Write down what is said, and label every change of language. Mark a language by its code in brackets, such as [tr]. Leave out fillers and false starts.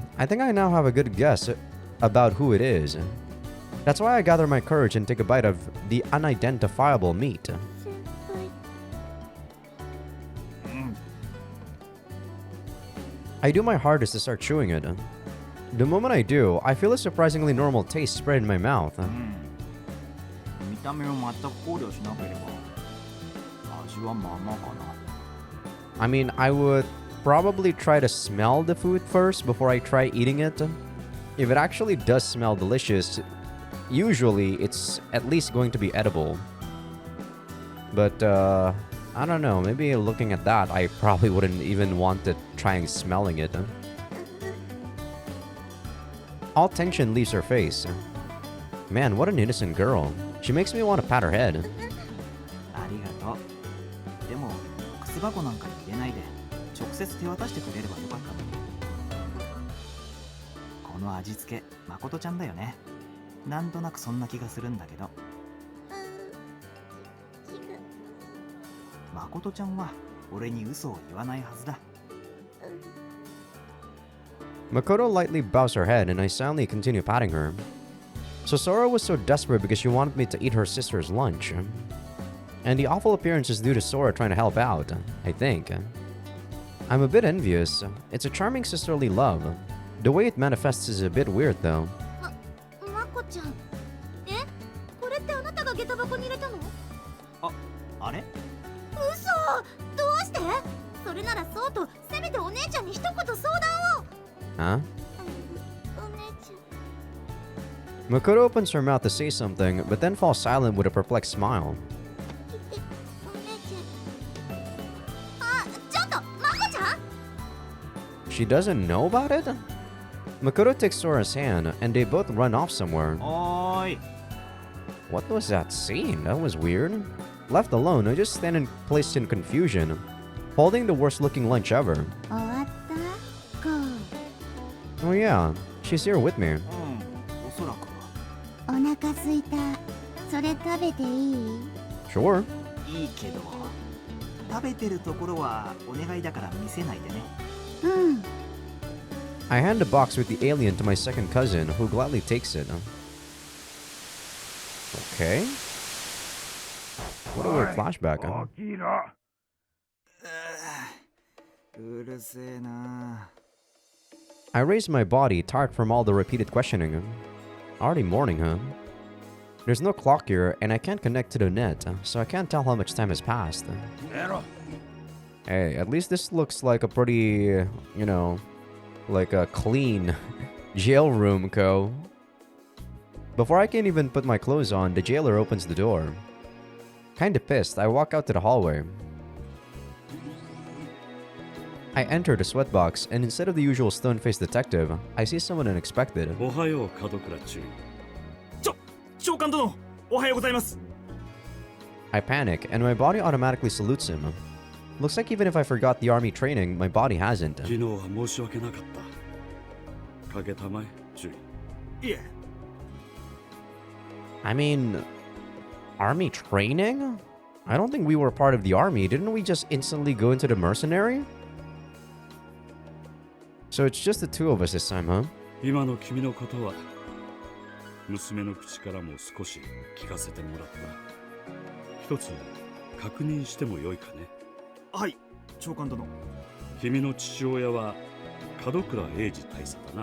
[en] I think I now have a good guess about who it is. That's why I gather my courage and take a bite of the unidentifiable meat. [ja] 先輩。 [en] I do my hardest to start chewing it. The moment I do, I feel a surprisingly normal taste spread in my mouth. [ja] 見た目を全く考慮しなければ味はまあまあかな。 [en] I mean, I would probably try to smell the food first before I try eating it. If it actually does smell delicious, usually it's at least going to be edible. But, I don't know, maybe looking at that, I probably wouldn't even want to try smelling it. All tension leaves her face. Man, what an innocent girl. She makes me want to pat her head. [ja] ありがとう。でも靴箱なんかに入れないで直接手渡してくれればよかったのに。この味付け、誠ちゃんだよね。なんとなくそんな気がするんだけど。誠ちゃんは俺に嘘を言わないはずだ。 [en] Makoto lightly bows her head and I silently continue patting her. So Sora was so desperate because she wanted me to eat her sister's lunch. And the awful appearance is due to Sora trying to help out, I think. I'm a bit envious. It's a charming sisterly love. The way it manifests is a bit weird though. [ja] まこちゃん。え？これってあなたが下駄箱に入れたの？あれ？嘘！どうして？それならそうとせめてお姉ちゃんに一言相談を。 [en] Huh? [ja] お姉ちゃん。 [en] Makoto opens her mouth to say something, but then falls silent with a perplexed smile. [ja] お姉ちゃん。あ、ちょっと、まこちゃん。 [en] She doesn't know about it? Makoto takes Sora's hand and they both run off somewhere. [ja] おーい。 [en] What was that scene? That was weird. Left alone, I just stand in place in confusion, holding the worst looking lunch ever. [ja] 終わった？こう。 [en] Oh yeah, she's here with me. [ja] うん、おそらくは。お腹すいた。それ食べていい？ [en] Sure. [ja] いいけど、食べてるところはお願いだから見せないでね。うん。 [en] I hand the box with the alien to my second cousin, who gladly takes it. Okay. What a weird flashback. [ja] 大きいな。うるせえな。 [en] I raise my body, tired from all the repeated questioning. Already morning, huh? There's no clock here, and I can't connect to the net, so I can't tell how much time has passed. [ja] やろ。 [en] Hey, at least this looks like a pretty, you know, like a clean jail room, Ko. Before I can even put my clothes on, the jailer opens the door. Kinda pissed, I walk out to the hallway. I enter the sweatbox, and instead of the usual stone-faced detective, I see someone unexpected. [ja] おはよう門倉中。長官殿、おはようございます。 [en] I panic, and my body automatically salutes him. Looks like even if I forgot the army training, my body hasn't. [ja] 昨日は申し訳なかった。かけたまえ、中。いえ。 [en] I mean, army training? I don't think we were part of the army. Didn't we just instantly go into the mercenary? So it's just the two of us this time, huh? [ja] 今の君のことは娘の口からも少し聞かせてもらった。一つ確認してもよいかね。はい、長官殿。君の父親は門倉英二大佐だな。